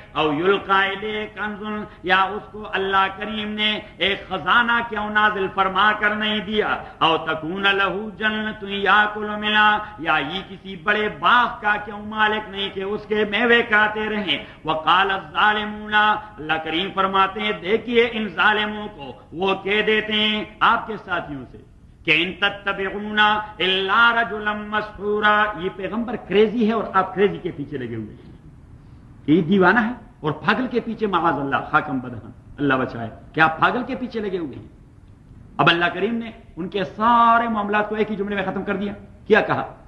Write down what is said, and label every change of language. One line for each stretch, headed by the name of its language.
Arabic: او یلقا الیہ کنز،
Urdu: یا اس کو اللہ کریم نے ایک خزانہ کیوں نازل فرما کر نہیں دیا.
Arabic: او تکون له جنت یاکل منها،
Urdu: یا یہ کسی بڑے باغ کا کیوں مالک نہیں کہ اس کے میوے کھاتے رہیں.
Arabic: وقال الظالمون،
Urdu: اللہ کریم فرماتے ہیں دیکھیے ان ظالموں کو، وہ کہہ دیتے ہیں آپ کے ساتھیوں سے
Arabic: کہ ان تتبعونا الا رجلا مسحورا.
Urdu: یہ پیغمبر کریزی ہے اور آپ کریزی کے پیچھے لگے ہوئے ہیں, یہ دیوانہ ہے اور پاگل کے پیچھے, معاذ اللہ, خاکم بدہن, اللہ بچائے, کیا پاگل کے پیچھے لگے ہوئے ہیں. اب اللہ کریم نے ان کے سارے معاملات کو ایک ہی جملے میں ختم کر دیا. کیا کہا؟